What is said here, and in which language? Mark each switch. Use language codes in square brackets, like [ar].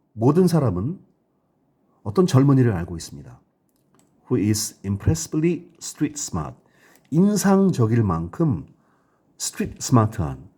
[ko] 모든 사람은 어떤 젊은이를 알고 있습니다. [en] Who is impressively street smart. [ko] 인상적일 만큼 street smart한.